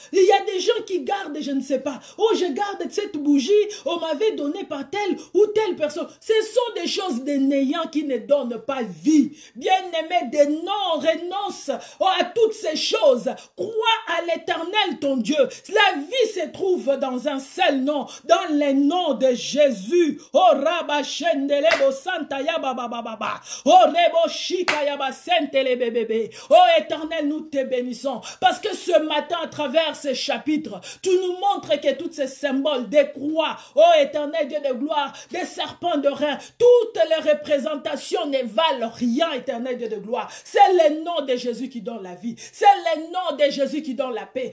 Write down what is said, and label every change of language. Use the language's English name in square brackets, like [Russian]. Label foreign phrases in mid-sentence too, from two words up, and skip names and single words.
[French] Il y a des gens qui gardent, je ne sais pas, oh, je garde cette bougie, on m'avait donné par telle ou telle personne. Ce sont des choses des néants qui ne donnent pas vie. Bien-aimé, renonce à toutes ces choses. Crois à l'Éternel, ton Dieu. La vie se trouve dans un seul nom, dans le nom de Jésus. Oh, Rabba Shendelebo Santa Yaba Baba. Oh, Rebo Shika Yaba Sentele bébé. Oh, Éternel, nous te bénissons. Parce que ce matin, à travers ces chapitres, tu nous montres que tous ces symboles des croix, oh, Éternel Dieu de gloire, des serpents de rein, toutes les représentations ne valent rien, Éternel Dieu de gloire. C'est le nom de Jésus qui donne la vie. C'est le nom de Jésus qui donne la paix.